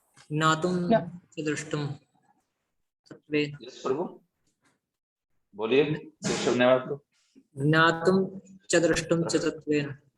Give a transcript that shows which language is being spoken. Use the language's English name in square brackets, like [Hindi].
[Sanskrit] ज्ञातुं च द्रष्टुं तत्त्वेन। [English] yes [Hindi] प्रभु, बोलिए केशव ने आप लोग। [Sanskrit] ज्ञातुं च द्रष्टुं च तत्त्वेन।